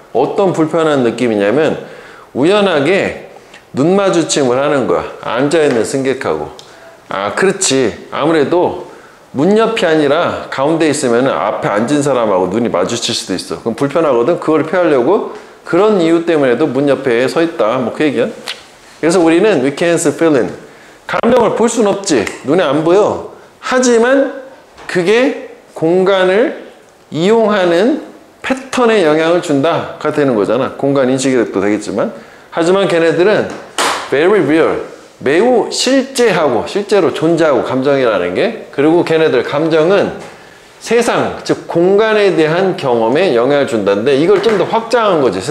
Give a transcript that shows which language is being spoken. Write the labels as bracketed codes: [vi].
[ko] 어떤 불편한 느낌이냐면 우연하게 눈 마주침을 하는 거야. 앉아있는 승객하고. 아, 그렇지. 아무래도 문 옆이 아니라 가운데 있으면 앞에 앉은 사람하고 눈이 마주칠 수도 있어. 그럼 불편하거든. 그걸 피하려고 그런 이유 때문에도 문 옆에 서 있다. 뭐 그 얘기야. 그래서 우리는 [en] we can't feel it. [ko] 감정을 볼 수는 없지. 눈에 안 보여. 하지만 그게 공간을 이용하는 패턴에 영향을 준다가 되는 거잖아. 공간 인식이 또 되겠지만. 하지만 걔네들은 [en] very real. [ko] 매우 실제하고 실제로 존재하고 감정이라는 게, 그리고 걔네들 감정은 세상, 즉 공간에 대한 경험에 영향을 준다는데 이걸 좀 더 확장한 거지.